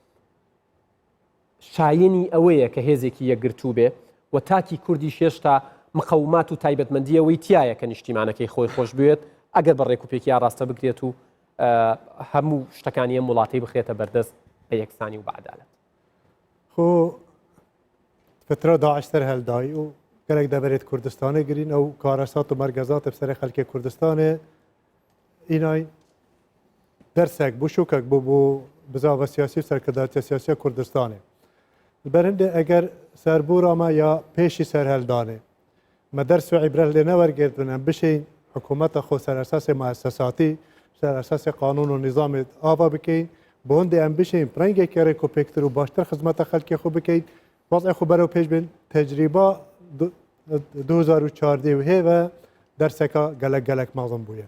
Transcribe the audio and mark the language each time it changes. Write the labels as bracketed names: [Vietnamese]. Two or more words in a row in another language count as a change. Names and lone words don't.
[Central Kurdish] شایەنی ئەوەیە کە هێزێکی یەکگرتو بێ و تاکی کوردی هێشتا مقەومات و تایبەتمەندیەوەی تایە کە نیشتیمانەکەی خۆی خۆش بێت ئەگەر بە ڕێکوپێکی ڕاستە بکرێت و هەموو شتەکانی ئەم وڵاتی بخرێتە بەردەست بە یەکسانی و بەعدالەت. [Kurdish] خۆ فترە داعش سەر هەلدایی و گەلێک دەبێت کوردستانê girîn ew karasat û mergezat bi serê xelkê Kurdistanê înay dersek bû şûkek bû bû bizava siyasî û serkirdariya siyasiya Kurdistanê. Li ber hindê eger serbûra me ya pêşî serheldanê me ders û îbret lê newergirdin em bişên hikûmeta xwe ser esasê muessesatî ser esasê qanûn û nîzamê ava bikeyin bi hindê em bişên rengekê rêkopêktir û baştir xizmeta xelkê xwe bikeyin wazê xwe berew pêş bin tecrîba 2014 û hêve derseka gelek mezin bûye.